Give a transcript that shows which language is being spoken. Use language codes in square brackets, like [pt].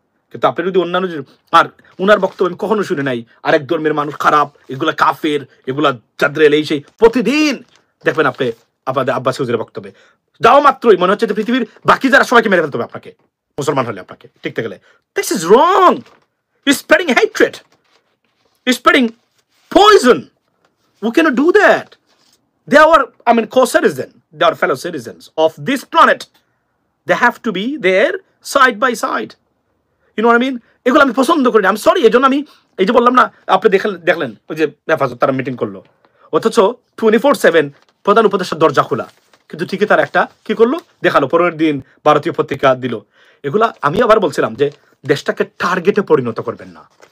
[bn] কিন্তু আপনি যদি অন্যান্য, আর উনার বক্তব্য আমি কখনো শুনে নাই আরেক ধর্মের মানুষ খারাপ, এগুলা কাফের, এগুলা জাদ্রেল, এই সেই, প্রতিদিন দেখবেন আপনি আপনাদের আব্বাসী হুজুরের বক্তব্যে যাওয়া মাত্রই মনে হচ্ছে যে পৃথিবীর বাকি যারা সবাইকে মেরে ফেলতে হবে আপনাকে, মুসলমান হলে আপনাকে টিকতে গেলে। [en] This is wrong, is spreading hatred, is spreading poison. We cannot do that. They are, co-citizens. They are fellow citizens of this planet. They have to be there side by side. You know what I mean? [bn] এগুলো আমি পছন্দ করি না। আমি sorry, এই জন্য আমি এই যে বললাম না, আপনি দেখলেন ওই যে হেফাজত তারা মিটিং করলো, অথচ 24/7 প্রধান উপদেষ্টার দরজা খোলা, কিন্তু ঠিকই তারা একটা কি করলো দেখালো, পরের দিন ভারতীয় পত্রিকা দিল। এগুলা আমি আবার বলছিলাম যে দেশটাকে টার্গেটে পরিণত করবেন না।